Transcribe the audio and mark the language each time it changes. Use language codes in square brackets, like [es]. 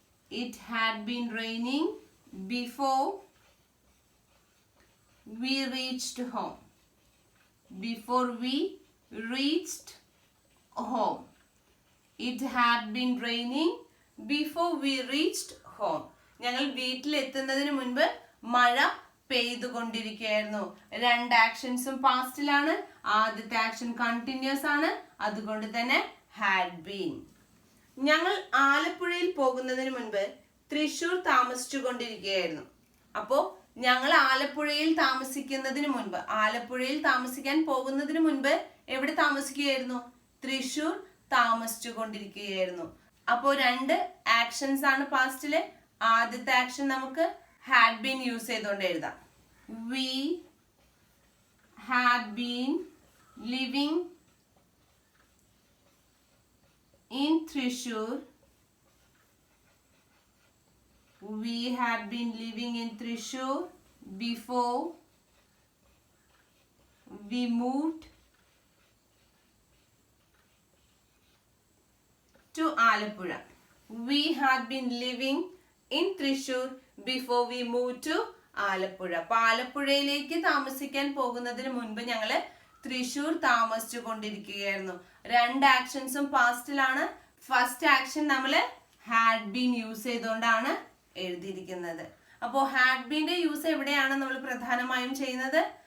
[en] It had been raining before we reached home. Before we reached home. It had been raining before we reached home. [ml] ഞങ്ങൾ വീട്ടിലെത്തുന്നതിന് മുൻപ് മഴ പെയ്തുകൊണ്ടിരിക്കുകയായിരുന്നു. രണ്ട് ആക്ഷൻസും പാസ്റ്റിലാണ്. ആദ്യത്തെ action continuous ആണ്, അതുകൊണ്ട് തന്നെ ഹാഡ് ബീൻ. ഞങ്ങൾ ആലപ്പുഴയിൽ പോകുന്നതിന് മുൻപ് തൃശ്ശൂർ താമസിച്ചു കൊണ്ടിരിക്കുകയായിരുന്നു. അപ്പോ ഞങ്ങൾ ആലപ്പുഴയിൽ താമസിക്കുന്നതിന് മുൻപ്, ആലപ്പുഴയിൽ താമസിക്കാൻ പോകുന്നതിന് മുൻപ് എവിടെ താമസിക്കുകയായിരുന്നു? തൃശ്ശൂർ താമസിച്ചു കൊണ്ടിരിക്കുകയായിരുന്നു. അപ്പോ രണ്ട് ആക്ഷൻസ് ആണ് പാസ്റ്റില്. ആദ്യത്തെ ആക്ഷൻ നമുക്ക് ഹാഡ് ബീൻ യൂസ് ചെയ്തുകൊണ്ട് എഴുതാം. [en] We had been living in Thrissur. We had been living in Thrissur before we moved to Alappuzha. We had been living in Thrissur before we moved to Alappuzha. [ml] അപ്പൊ ആലപ്പുഴയിലേക്ക് താമസിക്കാൻ പോകുന്നതിന് മുൻപ് ഞങ്ങള് തൃശ്ശൂർ താമസിച്ചു കൊണ്ടിരിക്കുകയായിരുന്നു. രണ്ട് ആക്ഷൻസും പാസ്റ്റിലാണ്. ഫസ്റ്റ് ആക്ഷൻ നമ്മള് ഹാഡ് ബീൻ യൂസ് ചെയ്തുകൊണ്ടാണ് എഴുതിയിരിക്കുന്നത്. അപ്പോൾ ഹാഡ് ബീന്റെ യൂസ് എവിടെയാണ് നമ്മൾ പ്രധാനമായും ചെയ്യുന്നത്?